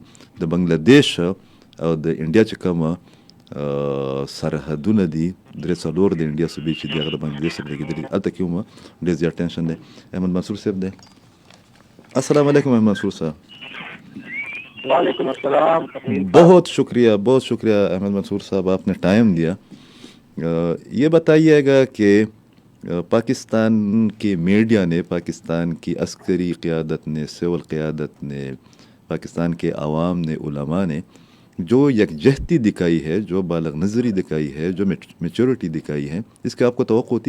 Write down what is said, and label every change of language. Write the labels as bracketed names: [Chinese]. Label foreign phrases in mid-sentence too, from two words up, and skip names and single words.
[Pashto] د بنګلادیش او د انډیا چې کومه سرحدونه دي 3-4 د انډیا صوبې چې دي هغه د بنګلادیش سره لګېدلي دي، هلته کې هم ډېر زیات ټینشن دی. احمد منصور صاحب دی. [Arabic] السلام علیکم احمد منصور صاحب. وعلیکم السلام. [Urdu] بہت شکریہ احمد منصور صاحب، آپ نے ٹائم دیا. یہ بتائیے گا کہ پاکستان کی میڈیا نے، پاکستان کی عسکری قیادت نے، سول قیادت نے، پاکستان کے عوام نے، علماء نے جو یکجہتی دکھائی ہے، جو بالغ نظری دکھائی ہے، جو میچورٹی دکھائی ہے، اس کی آپ کو توقع ہوتی ہے؟